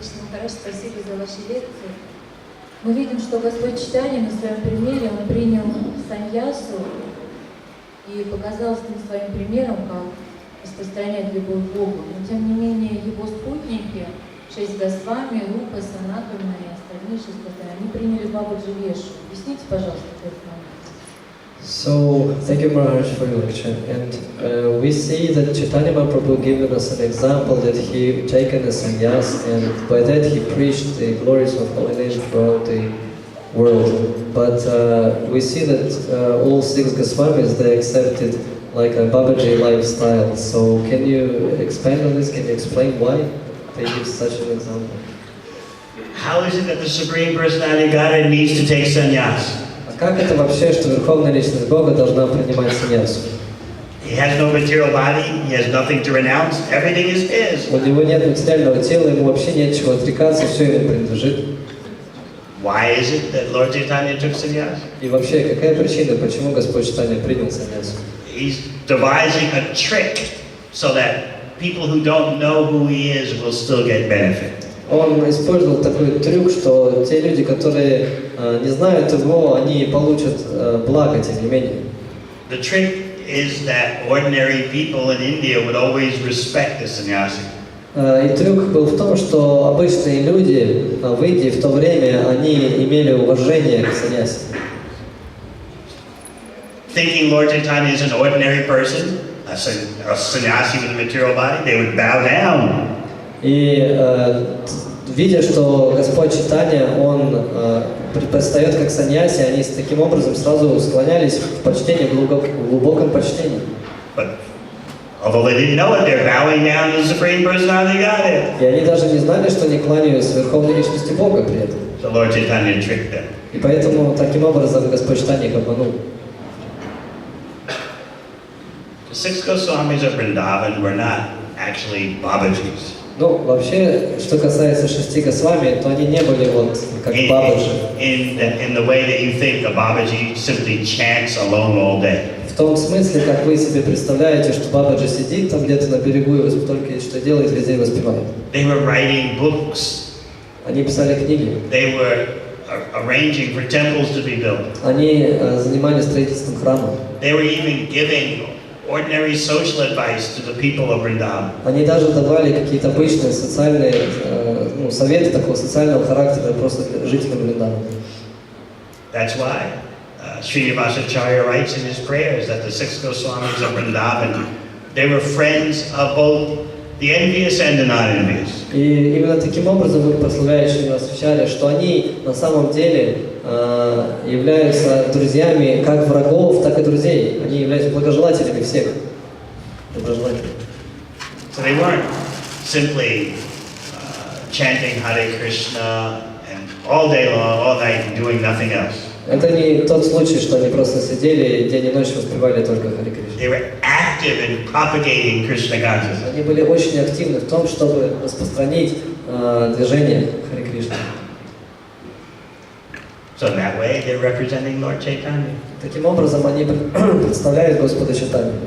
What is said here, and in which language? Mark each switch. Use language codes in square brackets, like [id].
[ru] Хорошо, спасибо за ваши лекции. Мы видим, что Господь Чайтаньи на своем примере, Он принял саньясу и показал на своим примером, как распространять любовь к Богу. Но тем не менее его спутники, 6 Госвами, Рупа, Санатана и остальные 6 Госвами, они приняли Бабаджи Вешу. Объясните, пожалуйста, этот момент. [en] So, thank you Maharaj for your lecture. And we see that Chaitanya Mahaprabhu given us an example that he taken a sannyas and by that he preached the glories of holy name throughout the world. But we see that all 6 Goswamis, they accepted like a Babaji lifestyle. So can you expand on this? Can you explain why they give such an example? How is it that the Supreme Personality of Godhead needs to take sannyas? [ru] Как это вообще, что Верховная Личность Бога должна принимать саньясу? [en] He has no material body, he has nothing to renounce, everything is his. [ru] У него нет материального тела, ему вообще нечего отрекаться, все ему принадлежит. [en] Why is it that Lord Chaitanya took sannyas? [ru] И вообще, какая причина, почему Господь Чайтанья принял саньясу? [en] He's devising a trick so that people who don't know who he is will still get benefit. [ru] Он использовал такой трюк, что те люди, которые не знают его, они получат благо, тем не менее. [en] The trick is that ordinary people in India would always respect the sannyasi. [ru] И трюк был в том, что обычные люди в Индии в то время, они имели уважение к саньясе. [en] Thinking Lord Chaitanya is an ordinary person, a sannyasi with a material body, they would bow down. [ru] И видя, что Господь Чайтанья, Он предстает как саньяси, они таким образом сразу склонялись в почтении, в глубоком почтении. [en] But although they didn't know it, they're bowing down to the Supreme Personality of Godhead. [ru] И они даже не знали, что они кланяются Верховной Личности Бога при этом. [en] So Lord Chaitanya tricked them. [ru] И поэтому таким образом Господь Чайтанья их обманул. [en] The 6 Goswamis of Vrindavan were not actually Babajis. [ru] Ну, вообще, что касается 6 Госвами, то они не были вот как Бабаджи. [en] In the way that you think a Babaji simply chants alone all day. [ru] В том смысле, как вы себе представляете, что Бабаджи сидит там где-то на берегу и только что делает, везде воспевает. [en] They were writing books. [ru] Они писали книги. [en] They were arranging for temples to be built. [ru] Они занимались строительством храма. [en] They were even giving ordinary social advice to the people of Vrindavan. [ru] Они даже давали какие-то обычные социальные советы такого социального характера просто жителям Вриндавана. [en] That's why Srinivasacharya writes in his prayers that the 6 Goswamis of Vrindavan, they were friends of both the envious and the non-envious. [ru] И именно таким образом вы прославляете Шримасачарья, что они на самом деле являются друзьями как врагов, так и друзей. Они являются благожелателями всех. доброжелательны. [en] So they weren't simply chanting Hare Krishna and all day long, all night, and doing nothing else. [ru] Это не тот случай, что они просто сидели день и ночь воспевали только Харе Кришна. [en] They were active in propagating Krishna consciousness. [ru] Они были очень активны в том, чтобы распространить движение Харе Кришна. [en] So in that way, they're representing Lord Chaitanya, [ru] Таким образом, они представляют Господа Чайтанью,